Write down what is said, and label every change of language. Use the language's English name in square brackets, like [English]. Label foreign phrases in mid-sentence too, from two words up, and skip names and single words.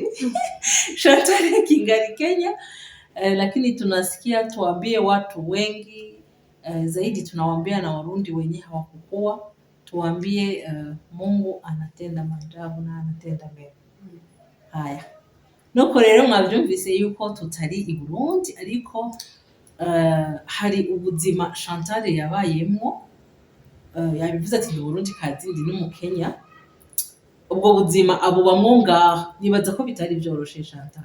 [Swahili] Chantal kingali Kenya. Lakini tunasikia tuambie watu wengi zaidi tunawaambia na Warundi wenye hawakukua. tuambie Mungu anatenda maajabu na anatenda mema. Haya, [Rundi] nuko rero mwabyumvise yuko tutari i Burundi ariko hari ubuzima Chantal yabayemwo, yabivuze ati ndi Burundi kazi ndi no mu Kenya. Ubwo buzima abubamwo ngaho nibaza ko bitari byoroshe Chantal.